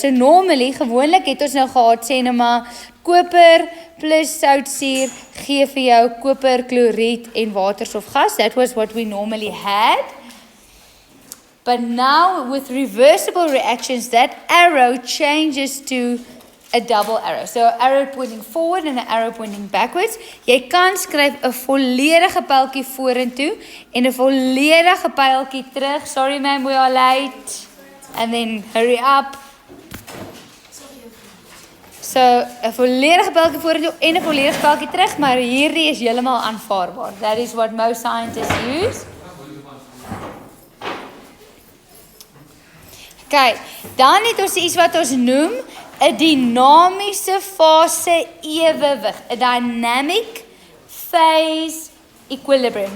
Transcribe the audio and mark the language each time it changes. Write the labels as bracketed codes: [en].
[en] So normally, [af] gewoonlik het ons nou gehad, sê nou maar, koper plus soutsuur gee vir jou koper, kloried en waterstofgas. [en] That was what we normally had. But now with reversible reactions, that arrow changes to a double arrow. So an arrow pointing forward and an arrow pointing backwards. [af] Jy kan skryf 'n volledige pyltjie vorentoe en 'n volledige pyltjie terug. [en] Sorry ma'am, we are late. And then hurry up. [af] So 'n volledige pyltjie vorentoe en 'n volledige pyltjie terug, maar hierdie is heeltemal aanvaarbaar. [en] That is what most scientists use. [af] Okay, dan het ons iets wat ons noem 'n dinamiese fase ewewig, [en] a dynamic phase equilibrium.